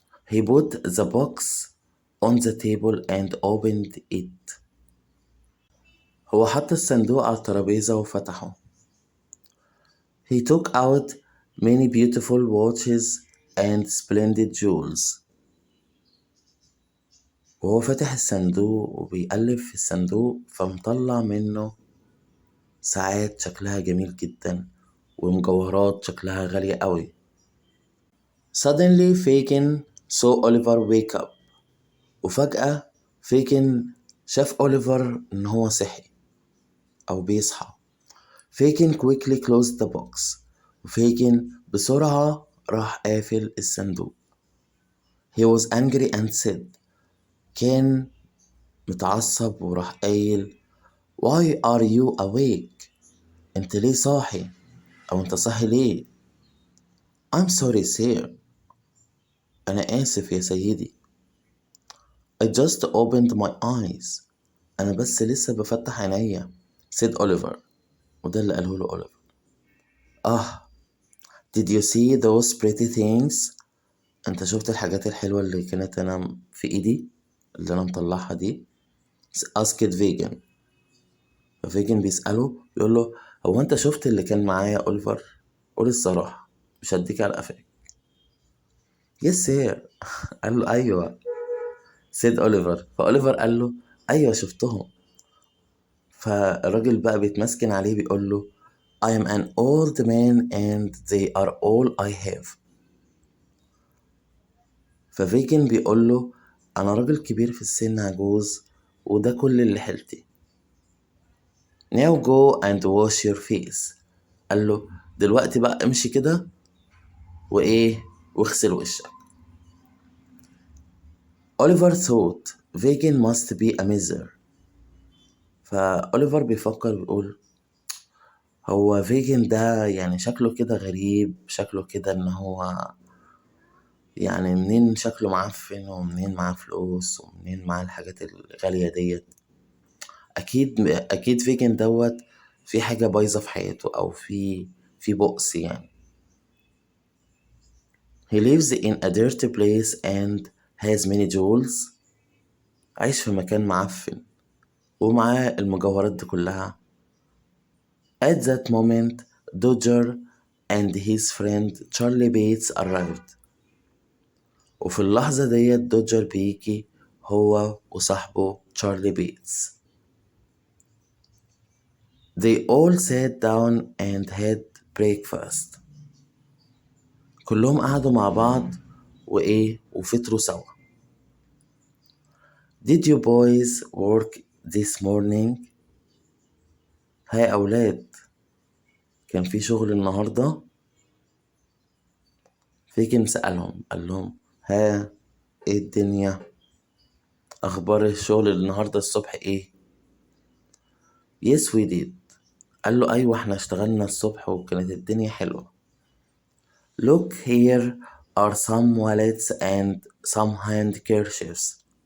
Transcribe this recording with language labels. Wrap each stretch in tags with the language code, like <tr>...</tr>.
<en>He put the box on the table and opened it.</en> <ar>هو حط الصندوق على الترابيزة وفتحه.</ar> <en>He took out many beautiful watches and splendid jewels.</en> <ar>وهو فاتح الصندوق وبيقلب في الصندوق، فمطلع منه ساعات شكلها جميل جدا ومجوهرات شكلها غالية قوي.</ar> <en>Suddenly Fagin saw Oliver wake up.</en> <ar>وفجأة فيكن شاف أوليفر إن هو صحي أو بيصحى.</ar> <en>فيكن quickly closed the box.</en> <ar>وفيكن بسرعة راح قافل الصندوق.</ar> <en>He was angry and said.</en> <ar>كان متعصب وراح قايل</ar> <en>Why are you awake؟</en> <ar>أنت ليه صاحي؟ أو أنت صاحي ليه؟</ar> <en>I'm sorry sir.</en> <ar>أنا آسف يا سيدي.</ar> <en>I just opened my eyes.</en> <ar>أنا بس لسه بفتح عينيا.</ar> <en>said Oliver.</en> <ar>وده اللي قاله له أوليفر.</ar> <en>Did you see those pretty things؟</en> <ar>أنت شفت الحاجات الحلوة اللي كانت أنا في إيدي اللي أنا مطلعها دي؟ asked فيجن. ففيجن بيسأله بيقول له هو أنت شفت اللي كان معايا أوليفر؟ قول الصراحة مش هديك على قفاك.</ar> <en>yes sir.</en> <ar>قال له أيوة said أوليفر. فأوليفر قال له أيوة شفتهم. فالراجل بقى بيتمسكن عليه بيقول له</ar> <en>I am an old man and they are all I have.</en> <ar>ففيجن بيقول له أنا راجل كبير في السن عجوز وده كل اللي حيلتي.</ar> <en>Now go and wash your face.</en> <ar>قال له دلوقتي بقى امشي كده واغسل وشك.</ar> <en>Oliver thought vegan must be a miser.</en> <ar>فأوليفر بيفكر بيقول هو فيجن ده يعني شكله كده غريب، شكله كده ان هو يعني منين شكله معفن ومنين معاه فلوس ومنين معاه الحاجات الغالية ديت. اكيد فيجن دوت في حاجة بايظة في حياته او في بؤس يعني.</ar> <en>He lives in a dirty place and has many jewels.</en> <ar>عايش في مكان معفن ومعاه المجوهرات دي كلها.</ar> <en>At that moment, Dodger and his friend Charlie Bates arrived.</en> <ar>وفي اللحظة ديت دوجر بيجي هو وصاحبه تشارلي بيتس.</ar> <en>They all sat down and had breakfast.</en> <ar>كلهم قعدوا مع بعض وفطروا سوا.</ar> <en>Did you boys work this morning؟</en> <ar>هاي أولاد كان في شغل النهاردة؟ فيجن سألهم قال لهم ها ايه الدنيا، أخبار الشغل النهاردة الصبح ايه؟</ar> <en>Yes we did.</en> <ar>قال له أيوة احنا اشتغلنا الصبح وكانت الدنيا حلوة.</ar> <en>Look here are some wallets and some handkerchiefs.</en>